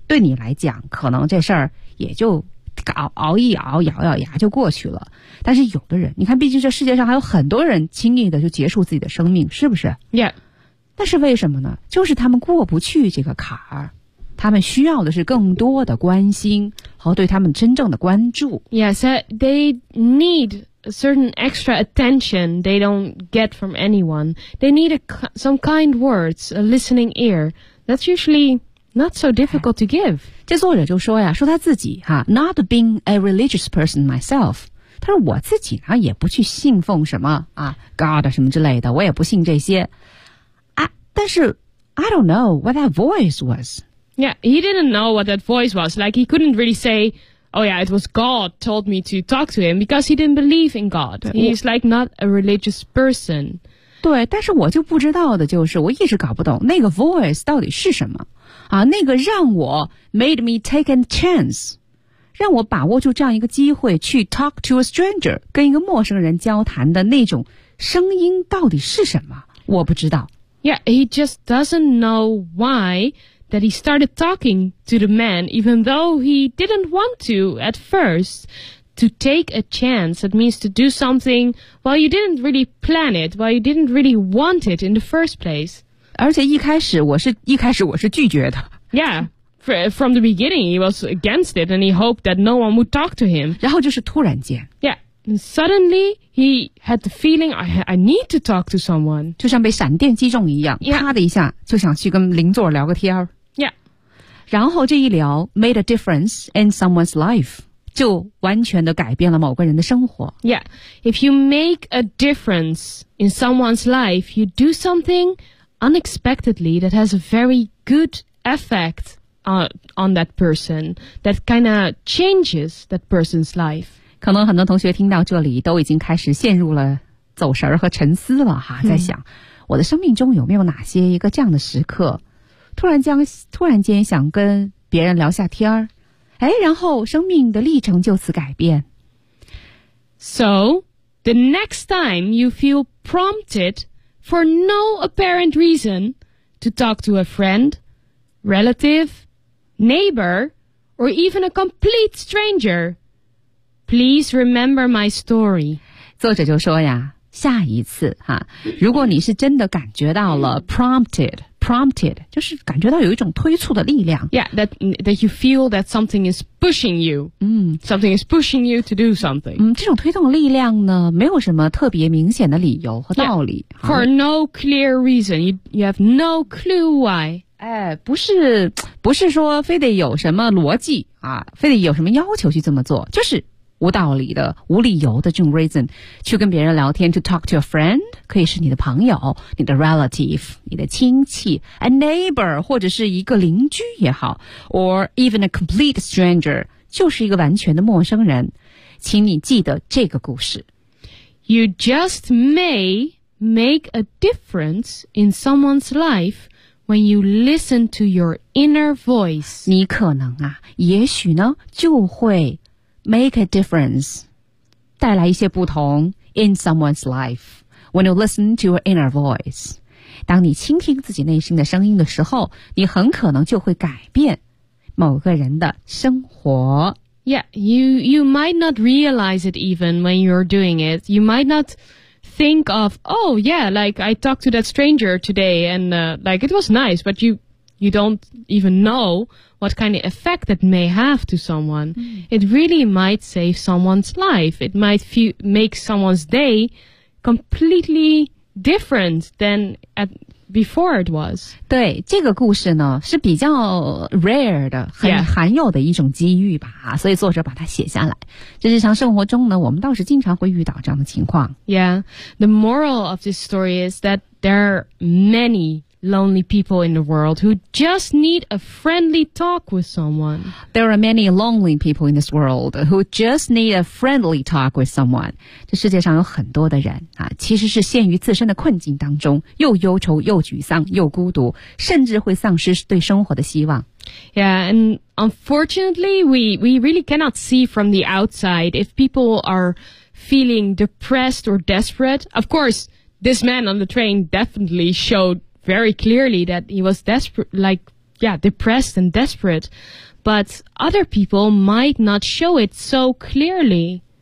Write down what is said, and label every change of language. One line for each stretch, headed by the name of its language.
Chinese: 对你来讲可能这事儿也就熬一熬咬咬牙就过去了但是有的人你看毕竟这世界上还有很多人轻易的就结束自己的生命是不是
English: Yeah.
Chinese: 那是为什么呢就是他们过不去这个坎儿他们需要的是更多的关心和对他们真正的关注。
English: Yes, they need a certain extra attention they don't get from anyone. They need some kind words, a listening ear. That's usually not so difficult to give.
Chinese: 这作者就说呀，说他自己哈 ，
English: not being a religious person myself.
Chinese: 他说我自己呢也不去信奉什么啊 God 什么之类的，我也不信这些啊。但是
English: I don't know what that voice was. Yeah, he didn't know what that voice was. Like, he couldn't really say, oh yeah, it was God told me to talk to him because he didn't believe in God. He's like not a religious person.
Chinese: 对，但是我就不知道的就是，我一直搞不懂那个 voice 到底是什么。啊，那个让我
English: made me take a chance,
Chinese: 让我把握住这样一个机会去
English: talk to a stranger,
Chinese: 跟一个陌生人交谈的那种声音到底是什么，我不知道。
English: Yeah, he just doesn't know why... that he started talking to the man even though he didn't want to at first. To take a chance, that means to do something while you didn't really plan it, while you didn't really want it in the first place.
Chinese: 而且一开始我是拒绝的。
English: Yeah, from the beginning he was against it and he hoped that no one would talk to him.
Chinese: 然后就是突然间。
English: Yeah, and suddenly he had the feeling I need to talk to someone.
Chinese: 就像被闪电击中一样、
English: yeah.
Chinese: 啪的一下就想去跟邻座聊个天。然后这一聊
English: made a difference in someone's life,
Chinese: 就完全的改变了某个人的生活。
English: Yeah, if you make a difference in someone's life, you do something unexpectedly that has a very good effect on that person, that kind of changes that person's life.
Chinese: 可能很多同学听到这里都已经开始陷入了走神和沉思了哈，在想我的生命中有没有哪些一个这样的时刻，突然间想跟别人聊下天儿，哎，然后生命的历程就此改变。
English: So, the next time you feel prompted for no apparent reason to talk to a friend, relative, neighbor, or even a complete stranger, please remember my story.
Chinese: 作者就说呀，下一次哈，如果你是真的感觉到了 prompted 就是感觉到有一种推促的力量。
English: Yeah, that you feel that something is pushing you. Something is pushing you to do something.
Chinese: 这种推动力量呢，没有什么特别明显的理由和道理。
English: Yeah, for no clear reason, you have no clue why.
Chinese: 哎，不是说非得有什么逻辑啊，非得有什么要求去这么做，就是无道理的、无理由的这种 reason 去跟别人聊天 ，
English: to talk to a friend
Chinese: 可以是你的朋友、你的 relative、你的亲戚 ，
English: a neighbor
Chinese: 或者是一个邻居也好 ，
English: or even a complete stranger
Chinese: 就是一个完全的陌生人。请你记得这个故事。
English: You just may make a difference in someone's life when you listen to your inner voice。
Chinese: 你可能啊，也许呢，就会。
English: Make a difference,
Chinese: 带来一些不同
English: in someone's life, when you listen to your inner voice.
Chinese: 当你倾听自己内心的声音的时候，你很可能就会改变某个人的生活。
English: Yeah, you might not realize it even when you're doing it. You might not think of, oh yeah, like I talked to that stranger today and like it was nice, but you don't even know what kind of effect that may have to someone. It really might save someone's life. It might make someone's day completely different than before it was.
Chinese: 对，这个故事呢，是比较 rare 的，很罕有的一种机遇吧。
English: Yeah.
Chinese: 所以作者把它写下来。在日常生活中呢，我们倒是经常会遇到这样的情况。
English: Yeah, the moral of this story is that there are manylonely people in the world who just need a friendly talk with someone. There are many lonely people in this world who just need a friendly talk with someone.
Chinese: 这世界上有很多的人啊，其实是陷于自身的困境当中，又忧愁又沮丧又孤独，甚至会丧失对生活的希望。
English: Yeah, and unfortunately, we really cannot see from the outside if people are feeling depressed or desperate. Of course, this man on the train definitely showed. Very clearly that he was depressed and desperate, but other people might not show it so clearly.